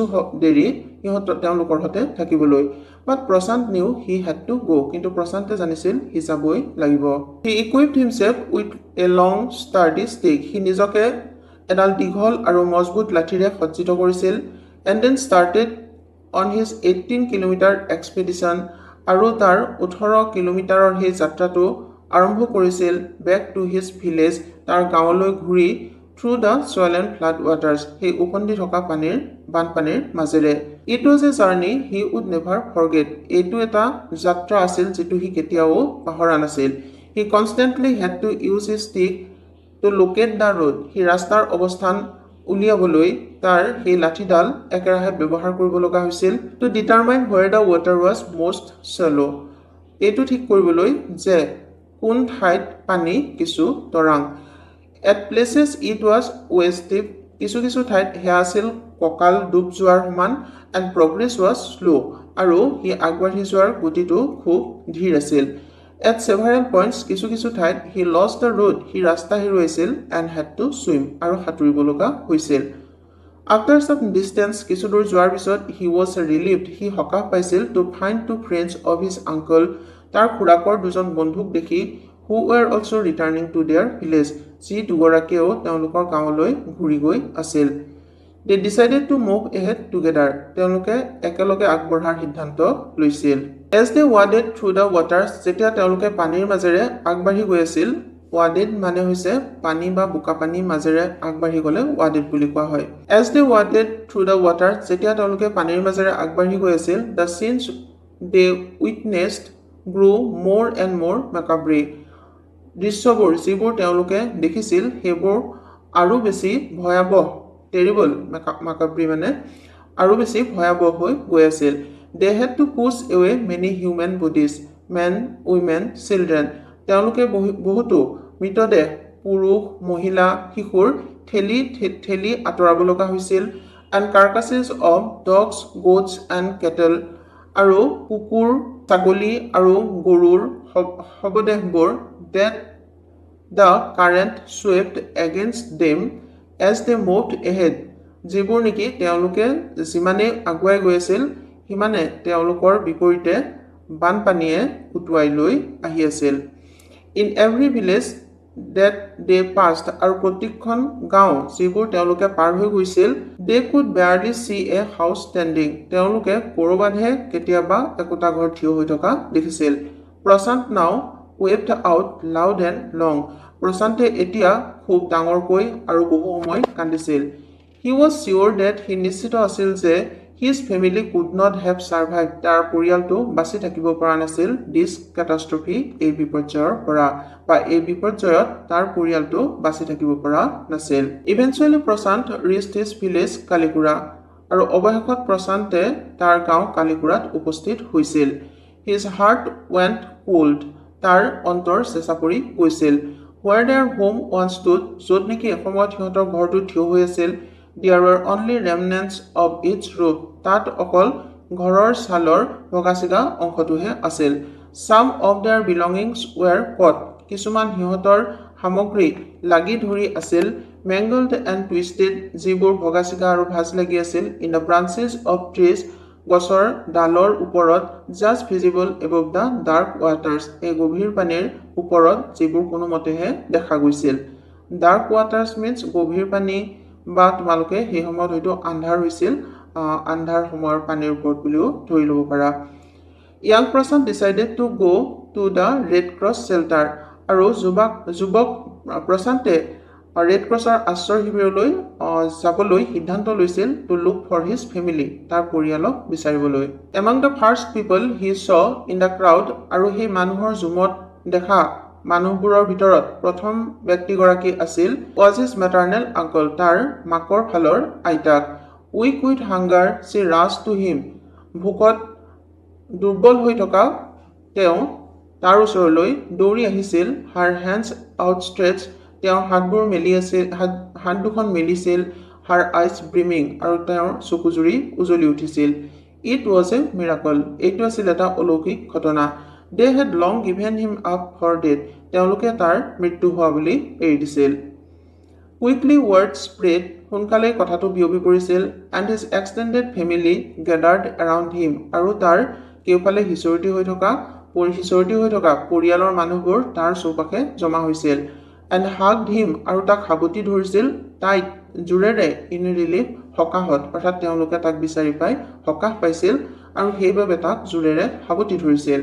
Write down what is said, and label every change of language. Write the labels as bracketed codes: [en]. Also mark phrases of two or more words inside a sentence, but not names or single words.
[as] দেৰি তেওঁলোকৰ সৈতে থাকিবলৈ [en] but Prashant knew he had to go [as] কিন্তু প্ৰশান্তে জানিছিল হি যাবই লাগিব [en] he equipped himself with a long sturdy stick [as] হি নিজকে এডাল দীঘল আৰু মজবুত লাঠিৰে সজ্জিত কৰিছিল [en] and then started on his 18 kilometer expedition [as] আৰু তাৰ 18 কিলোমিটাৰৰ সেই যাত্ৰাটো আৰম্ভ কৰিছিল [en] back to his village [as] তাৰ গাঁৱলৈ ঘূৰি [en] through the swollen flood waters he [as] উপন্দি থকা বানপানীৰ মাজেৰে [en] it was a journey he would never forget [as] এইটো এটা যাত্ৰা আছিল যেটো হি কেতিয়াও পাহৰা নাছিল [en] he constantly had to use his stick to locate the road [as] হি ৰাস্তাৰ অৱস্থান উলিয়াবলৈ তাৰ সেই লাঠিডাল একেৰাহে ব্যৱহাৰ কৰিব লগা হৈছিল [en] to determine where the water was most shallow [as] এইটো ঠিক কৰিবলৈ যে কোন ঠাইত পানী কিছু তৰাং [en] At places it was waist deep [as] কিছু ঠাইত হে আছিল ককাল ডুব যোৱাৰ সমান [en] and progress was slow আৰু [as] হি আগবাঢ়ি যোৱাৰ গতিটো খুব ধীৰ আছিল [en] At several points [as] কিছু ঠাইত [en] he lost the road [as] হি ৰাস্তা হেৰুৱাইছিল [en] and had to swim [as] আৰু সাঁতুৰিব লগা হৈছিল [en] After some distance [as] কিছু দূৰ যোৱাৰ পিছত [en] he was relieved [as] হি সকাহ পাইছিল [en] to find two friends of his uncle [as] তাৰ খুৰাকৰ দুজন বন্ধুক দেখি [en] who were also returning to their village. [as] যি দুগৰাকীও তেওঁলোকৰ গাঁৱলৈ ঘূৰি গৈ আছিল। [en] They decided to move ahead together. [as] তেওঁলোকে একেলগে আগবঢ়াৰ সিদ্ধান্ত লৈছিল। [en] As they waded through the waters, [as] যেতিয়া তেওঁলোকে পানীৰ মাজেৰে আগবাঢ়ি গৈ আছিল, waded মানে হৈছে পানী বা বোকা পানীৰ মাজেৰে আগবাঢ়ি গ'লে waded বুলি কোৱা হয়। [en] As they waded through the waters, [as] যেতিয়া তেওঁলোকে পানীৰ মাজেৰে আগবাঢ়ি গৈ আছিল, [en] the scenes they witnessed grew more and more macabre. [as] দৃশ্যবোৰ যিবোৰ তেওঁলোকে দেখিছিল সেইবোৰ আৰু বেছি ভয়াবহ, টেৰিবল macabre মানে আৰু বেছি ভয়াবহ হৈ গৈ আছিল। [en] They had to push away many human bodies, men, women, children. [as] তেওঁলোকে বহুতো মৃতদেহ পুৰুষ, মহিলা, শিশুৰ ঠেলি আঁতৰাব লগা হৈছিল। [en] And carcasses of dogs, goats and cattle. [as] আৰু কুকুৰ, ছাগলী আৰু গৰুৰ শৱদেহবোৰ [en] that the current swept against them as they moved ahead. [as] যিবোৰ নেকি তেওঁলোকে যিমানে আগুৱাই গৈ আছিল সিমানে তেওঁলোকৰ বিপৰীতে বানপানীয়ে উটুৱাই লৈ আহি আছিল। [en] In every village that they passed, [as] আৰু প্ৰতিখন গাঁও যিবোৰ তেওঁলোকে পাৰ হৈ গৈছিল, [en] they could barely see a house standing. [as] তেওঁলোকে ক'ৰবাতহে কেতিয়াবা একোটা ঘৰ থিয় হৈ থকা দেখিছিল। [en] Prashant now wept out loud and long. [as] প্ৰশান্তে এতিয়া খুব ডাঙৰকৈ আৰু বহু সময় কান্দিছিল। [en] He was sure that [as] সি নিশ্চিত আছিল যে [en] his family could not have survived. [as] তাৰ পৰিয়ালটো বাচি থাকিব পৰা নাছিল [en] this catastrophe, [as] এই বিপৰ্যয়ৰ পৰা, বা এই বিপৰ্যয়ত তাৰ পৰিয়ালটো বাচি থাকিব পৰা নাছিল। [en] Eventually Prashant reached his village Kalikura, [as] আৰু অৱশেষত প্ৰশান্তে তাৰ গাঁও কালিকুৰাত উপস্থিত হৈছিল। [en] His heart went cold. [as] তাৰ অন্তৰ চেঁচা পৰি গৈছিল। [en] Where their home once stood, [as] য'ত নেকি এসময়ত সিহঁতৰ ঘৰটো থিয় হৈ আছিল, [en] there were only remnants of its roof. [as] তাত অকল ঘৰৰ ছালৰ ভগাচিগা অংশটোহে আছিল। [en] Some of their belongings were caught. [as] কিছুমান সিহঁতৰ সামগ্ৰী লাগি ধৰি আছিল, [en] mangled and twisted, [as] যিবোৰ ভগাচিগা আৰু ভাজ লাগি আছিল, [en] in the branches of trees, [as] গছৰ ডালৰ ওপৰত, [en] just visible above the dark waters, [as] এই গভীৰ পানীৰ ওপৰত যিবোৰ কোনো মতেহে দেখা গৈছিল। [en] Dark waters means [as] গভীৰ পানী, বা তোমালোকে সেই সময়ত হয়তো আন্ধাৰ হৈছিল, আন্ধাৰ সময়ৰ পানীৰ ওপৰত বুলিও ধৰি ল'ব পাৰা। [en] Young Prashant decided to go to the Red Cross shelter, [as] আৰু যুৱক প্ৰশান্তে ৰেড ক্ৰছৰ আশ্ৰয় শিবিৰলৈ যাবলৈ সিদ্ধান্ত লৈছিল [en] to look for his family, [as] তাৰ পৰিয়ালক বিচাৰিবলৈ। [en] Among the first people he saw in the crowd, [as] আৰু সেই মানুহৰ জুমত দেখা মানুহবোৰৰ ভিতৰত প্ৰথম ব্যক্তিগৰাকী আছিল [en] was his maternal uncle, [as] তাৰ মাকৰ ফালৰ আইতাক। [en] Weak with hunger, she rushed to him. [as] ভোকত দুৰ্বল হৈ থকা তেওঁ তাৰ ওচৰলৈ দৌৰি আহিছিল। [en] Her hands outstretched, [as] তেওঁৰ হাতবোৰ মেলি আছিল, হাত দুখন মেলিছিল। [en] Her eyes brimming, [as] আৰু তেওঁৰ চকুজুৰি উজলি উঠিছিল। [en] It was a miracle, [as] এইটো আছিল এটা অলৌকিক ঘটনা। [en] They had long given him up for dead, [as] তেওঁলোকে তাৰ মৃত্যু হোৱা বুলি এৰি দিছিল। [en] Quickly word spread, [as] সোনকালে কথাটো বিয়পি পৰিছিল। [en] And his extended family gathered around him, [as] আৰু তাৰ কেউফালে সিঁচৰতি হৈ থকা পৰিয়ালৰ মানুহবোৰ তাৰ চৌপাশে জমা হৈছিল। [en] And hugged him, [as] আৰু তাক সাৱটি ধৰিছিল tight, জোৰেৰে, [en] in relief, [as] সকাহত, অৰ্থাৎ তেওঁলোকে তাক বিচাৰি পাই সকাহ পাইছিল আৰু সেইবাবে তাক জোৰেৰে সাৱটি ধৰিছিল।